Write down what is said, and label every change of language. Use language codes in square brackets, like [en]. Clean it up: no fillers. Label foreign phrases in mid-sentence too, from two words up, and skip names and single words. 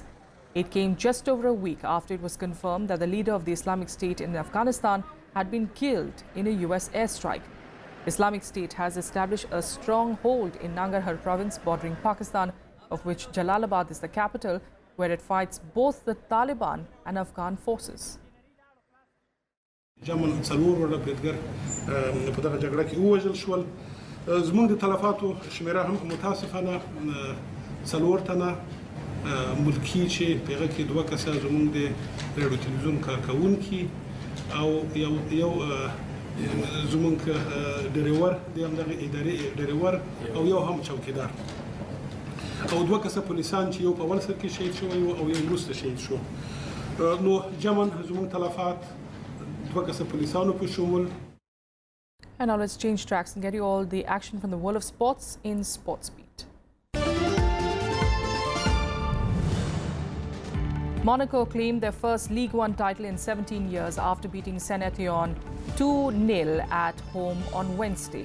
[en] It came just over a week after it was confirmed that the leader of the Islamic State in Afghanistan had been killed in a US airstrike. Islamic State has established a stronghold in Nangarhar province bordering Pakistan, of which Jalalabad is the capital, where it fights both the Taliban and Afghan forces. [ps] ملکی چې پیغه کې 2 کسه زمونږ د ریډیو تلویزیون کارکونکي او یو زمونږ ډریور د همدغه ادارې ډریور او یو هم چوکیدار او دوه کسه پولیسان چې یو په اول سر کې شهید شوی او یو وروسته شهید شو نو جمن زمونږ تلفات دوه کسه پولیسانو په شمول. [en] And now let's change tracks and get you all the action from the world of sports in Sports Beat. Monaco claimed their first League One title in 17 years after beating Saint-Étienne 2-0 at home on Wednesday.